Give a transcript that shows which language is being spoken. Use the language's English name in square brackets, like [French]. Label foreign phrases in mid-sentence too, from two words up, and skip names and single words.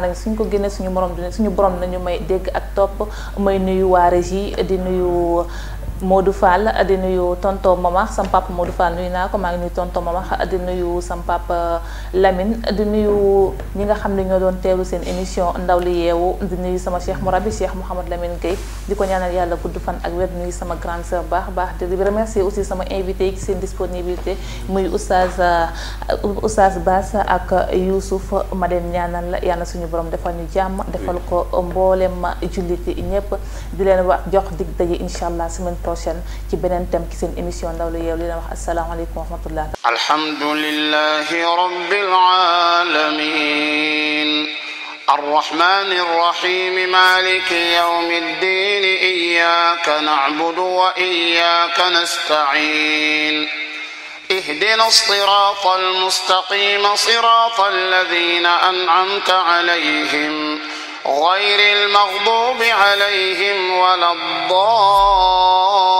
[Wolof] nañ suñ ko génne suñu borom nañu may dégg ak topp may nuyu waa régie di nuyu Modou Fall di nuyu tonton Mama sam papa Modou Fall nuyu naa ko maa ngi nuyu tonton Mama di nuyu sam papa Lamine di nuyu ñi nga xam ne ñoo doon teewlu seen émission ndaw li yeewu di nuyu sama Cheikh Mourabi Cheikh Mouhamad Lamine Gueye di ko ñaanal yàlla gudd fan ak wér nuyu sama [French] grande sœur [Wolof] baax di [French] remercier aussi [Wolof] sama invité yi ci seen disponibilité muy oustaz Bass ak Youssouf ma leen ñaanal la yàlla suñu borom defal ñu jàmm defal ko mboolem julliti ñëpp di leen wax jox dig daje [Arabic] إن شاء الله [French] semaine prochaine [Wolof] ci beneen thème ci seen émission ndaw lu yeewu li leen wax [Arabic] السلام عليكم ورحمة الله الحمد لله رب العالمين الرحمن الرحيم مالك يوم الدين إياك نعبد وإياك نستعين اهدنا الصراط المستقيم صراط الذين أنعمت عليهم غير المغضوب عليهم ولا الضالين